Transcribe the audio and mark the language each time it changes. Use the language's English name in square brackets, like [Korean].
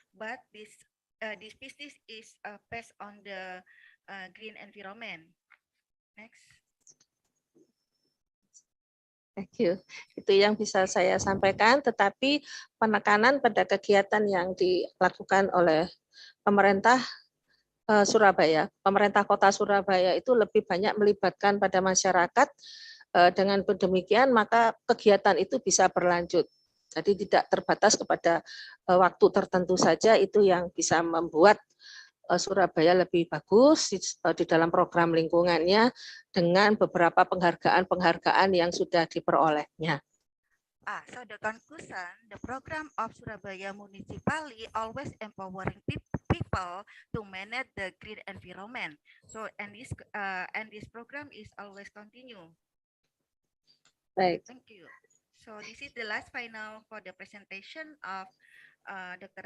[English] But this business is based on the green environment. Next. Thank you. [Indonesian] Itu yang bisa saya sampaikan, tetapi penekanan pada kegiatan yang dilakukan oleh pemerintah Surabaya, pemerintah kota Surabaya itu lebih banyak melibatkan pada masyarakat. Dengan demikian maka kegiatan itu bisa berlanjut. Jadi tidak terbatas kepada waktu tertentu saja, itu yang bisa membuat Surabaya lebih bagus di dalam program lingkungannya dengan beberapa penghargaan yang sudah diperolehnya. [English] So the conclusion, the program of Surabaya Municipality always empowering people to manage the green environment. So and this program is always continue. [Indonesian] Baik. [English] Thank you. So this is the last final for the presentation of Dr.